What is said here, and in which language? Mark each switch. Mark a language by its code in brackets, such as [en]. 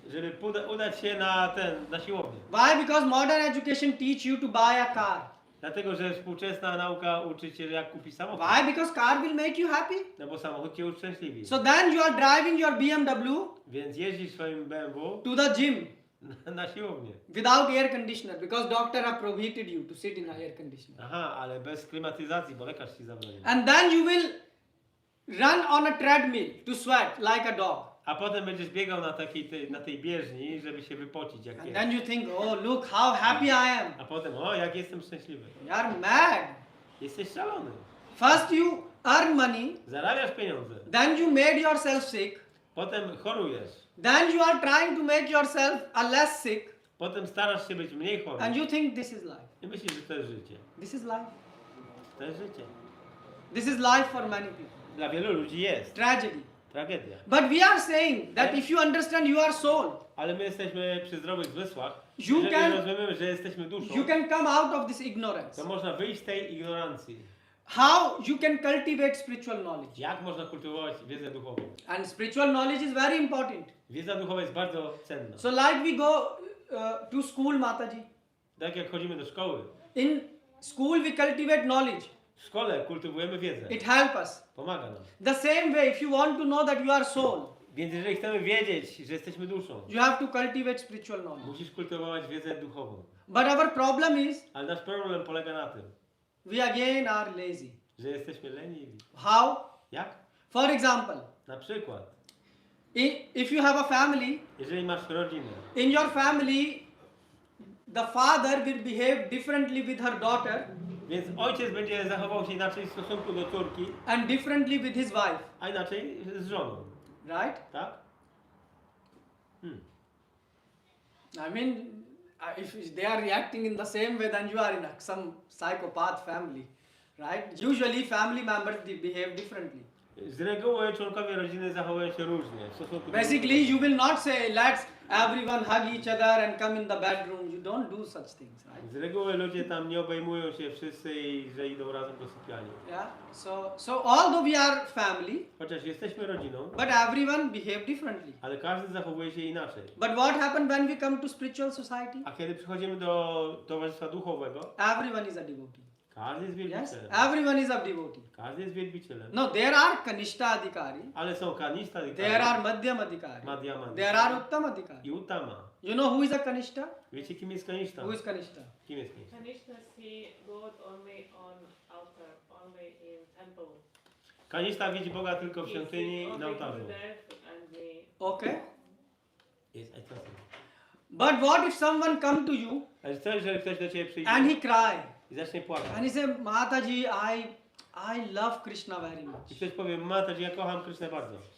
[pl] żeby udać się na siłownię. [en] Why? Because modern education teach you to buy a car. [pl] Dlatego, że współczesna nauka uczy cię, jak kupić samochód. [en] Why? Because car will make you happy. [pl] No bo samochód cię uszczęśliwi. [en] So then you are driving your BMW [pl] Więc jeździsz swoim BMW [en] to the gym [pl] na siłownię. [en] without air conditioner because doctor have prohibited you to sit in a air conditioner. [pl] Aha, ale bez klimatyzacji, bo lekarz ci zabronił. [en] And then you will run on a treadmill to sweat like a dog. [pl] A potem będziesz biegał na tej bieżni, żeby się wypocić jak [en] And [pl] pies. [en] then you think, oh look how happy I am. [pl] A potem, o jak jestem szczęśliwy. [en] You are mad. [pl] Jesteś szalony. [en] First you earn money, [pl] Zarabiasz pieniądze. [en] then you made yourself sick, [pl] Potem chorujesz. [en] then you are trying to make yourself a less sick, [pl] Potem starasz się być mniej chory. [en] and you think this is life. [pl] I myślisz, że to jest życie. [en] This is life. [pl] To jest życie. [en] This is life for many people. [pl] Dla wielu ludzi jest. [en] Tragedy. [pl] Tragedia. [en] But we are saying that if you understand you are soul, [pl] Ale my jesteśmy przy zdrowych zmysłach. [en] You [pl] Jeżeli [en] can- [pl] rozumiemy, że jesteśmy duszą, [en] you can come out of this ignorance. [pl] to można wyjść z tej ignorancji. [en] How you can cultivate spiritual knowledge. [pl] Jak można kultywować wiedzę duchową? [en] And spiritual knowledge is very important. [pl] Wiedza duchowa jest bardzo cenna. [en] So like we go to school, Mataji. [pl] Tak jak chodzimy do szkoły. [en] In school we cultivate knowledge. [pl] W szkole kultywujemy wiedzę. [en] It helps us. [pl] Pomaga nam. [en] The same way, if you want to know that you are soul, [pl] Więc jeżeli chcemy wiedzieć, że jesteśmy duszą, [en] you have to cultivate spiritual knowledge. [pl] musisz kultywować wiedzę duchową. [en] But our problem is, [pl] Ale nasz problem polega na tym, [en] we again are lazy. [pl] że jesteśmy leniwi. [en] How? [pl] Jak? [en] For example, [pl] Na przykład, [en] if you have a family, [pl] jeżeli masz rodzinę, [en] in your family, the father will behave differently with her daughter [pl] więc ojciec będzie zachował się inaczej w stosunku do córki, [en] and differently with his wife, [pl] a inaczej z żoną. [en] right? [pl] Tak? [en] I mean, if they are reacting in the same way, then you are in some psychopath family, right? Usually family members they behave differently. [pl] Z reguły członkowie rodziny zachowują się różnie w stosunku do [en] Basically, you will not say, let's everyone hug each other and come in the bedroom. You don't do such things, right? [pl] Z reguły ludzie tam nie obejmują się wszyscy i że idą razem do sypialni. Yeah. [en] So although we are family, [pl] Chociaż jesteśmy rodziną, [en] but everyone behave differently. [pl] ale każdy zachowuje się inaczej. [en] But what happens when we come to spiritual society? [pl] A kiedy przychodzimy do towarzystwa duchowego, [en] Everyone is a devotee. [pl] każdy jest wielbicielem. [en] everyone is a devotee. [pl] Każdy jest wielbicielem. [en] No, there are Kanishta Adhikari, [pl] Ale są kanista, [en] there are Madhyam Adhikari, [pl] madhyama [en] there are Uttam Adhikari. [pl] i utama. [en] You know who is a Kanishta? [pl] Wiecie kim jest kanista? [en] Who is Kanishta? [pl] Kim jest kanista? [en] Kanishna see God only on altar, only in temple. [pl] Kanista widzi Boga tylko w [en] He [pl] świątyni [en] sees [pl] i na ołtarzu. [en] Gurudev and the Okay. [pl] Jest eczatem. [en] But what if someone come to you [pl] Ale co, jeżeli ktoś do ciebie przyjdzie [en] and he cry [pl] i zacznie płakać? [en] and he say, Mataji, I love Krishna very much. [pl] I ktoś powie, Mataji, ja kocham Krysznę bardzo.